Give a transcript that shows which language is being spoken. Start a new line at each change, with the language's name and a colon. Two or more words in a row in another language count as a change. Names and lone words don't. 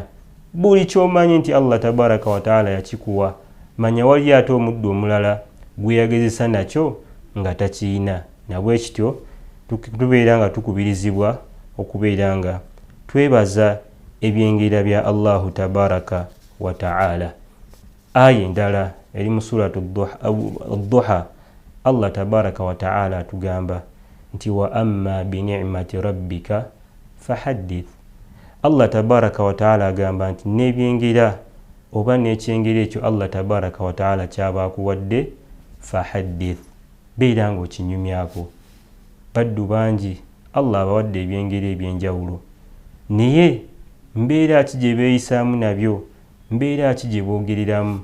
Ganda: Buli ky'omanyi nti Allah
Arabic: تبارك وتعالى
Ganda: yakikuwa, manya wali ate omuddu omulala gwe yagezesa nakyo nga takiyina. Nabwe kityo tubeera nga tukubirizibwa okubeera nga twebaza ebyengera bya Allahu
Arabic: تبارك وتعالى.
Ganda: Aya endala eri mu suratu ad-Duha, Allah
Arabic: تبارك وتعالى
Ganda: atugamba nti
Arabic: وأما بنعمة ربك فحدث.
Ganda: Allah
Arabic: تبارك وتعالى
Ganda: agamba nti n'ebyengera oba n'ekyengera ekyo Allah
Arabic: تبارك وتعالى
Ganda: kyaba akuwadde, fahaddith, beera nga okinyumyako. Baddu bangi Allah abawadde ebyengera ebyenjawulo, naye mbeera ki gye beeyisaamu nabyo, mbeera ki gye boogereramu.